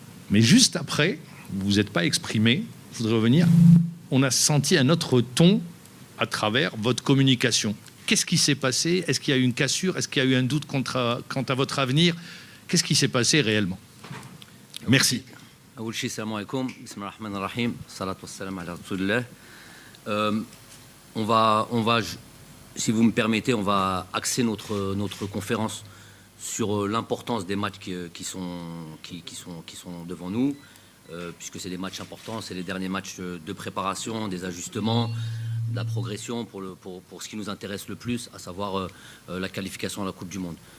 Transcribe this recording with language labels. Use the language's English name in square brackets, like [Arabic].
[French] Mais juste après, vous ne vous êtes pas exprimé. Je voudrais revenir. On a senti un autre ton à travers votre communication. Qu'est-ce qui s'est passé? Est-ce qu'il y a eu une cassure? Est-ce qu'il y a eu un doute quant à votre avenir? Qu'est-ce qui s'est passé réellement? Merci. [Arabic] أول شيء السلام عليكم بسم الله الرحمن الرحيم الصلاة والسلام على رسول الله. [French] On va, si vous me permettez, on va axer notre conférence sur l'importance des matchs qui sont devant nous, puisque c'est des matchs importants, c'est les derniers matchs de préparation, des ajustements, de la progression pour ce qui nous intéresse le plus, à savoir la qualification à la Coupe du Monde.